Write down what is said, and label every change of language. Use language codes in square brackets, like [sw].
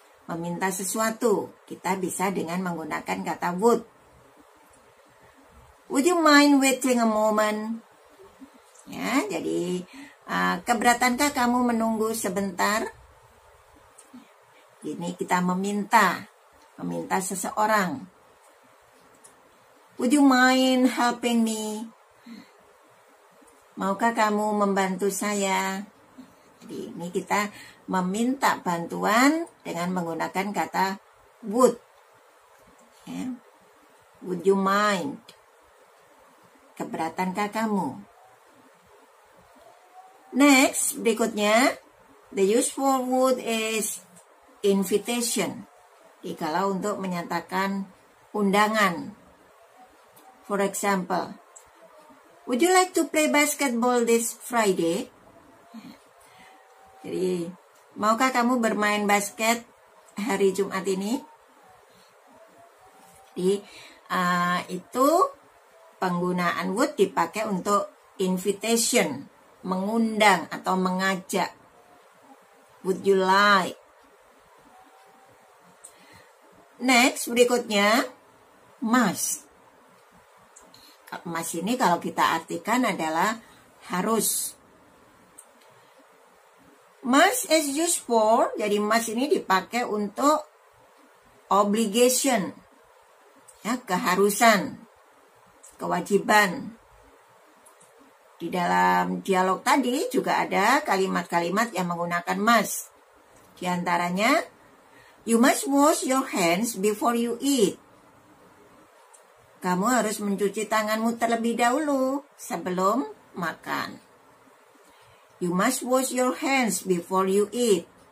[id] Meminta sesuatu, kita bisa dengan menggunakan kata would. [en] Would you mind waiting a moment? [id] Ya, jadi keberatankah kamu menunggu sebentar? Ini kita meminta seseorang. [en] Would you mind helping me? [id] Maukah kamu membantu saya? Jadi ini kita meminta bantuan dengan menggunakan kata would. [en] Ya. Would you mind? [id] Keberatankah kamu? [en] Next, berikutnya, the use for would is invitation. [id] Jadi kalau untuk menyatakan undangan. [en] For example, would you like to play basketball this Friday? [id] Jadi, maukah kamu bermain basket hari Jumat ini? Jadi, itu penggunaan would dipakai untuk invitation, mengundang atau mengajak. [en] Would you like? [id] Next, berikutnya, must. Must ini kalau kita artikan adalah harus. [en] Must is used for, [id] jadi must ini dipakai untuk obligation, ya, keharusan, kewajiban. Di dalam dialog tadi juga ada kalimat-kalimat yang menggunakan must. Di antaranya, [en] you must wash your hands before you eat. [id] Kamu harus mencuci tanganmu terlebih dahulu sebelum makan. [en] You must wash your hands before you eat.